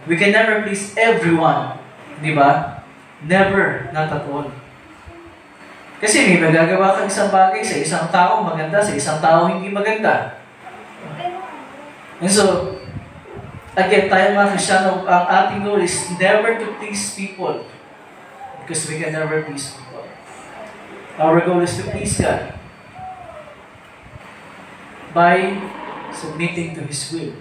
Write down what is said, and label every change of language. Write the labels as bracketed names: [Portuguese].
[English] We can never please everyone. [Filipino] Di ba? [English] Never, not at all. [Filipino] Kasi may magagawa kang isang bagay sa isang tao maganda, sa isang tao hindi maganda. [English] And so, again, [Filipino] tayo mga Kristyano, ang ating [English] goal is never to please people because we can never please people. Our goal is to please God by submitting to His will.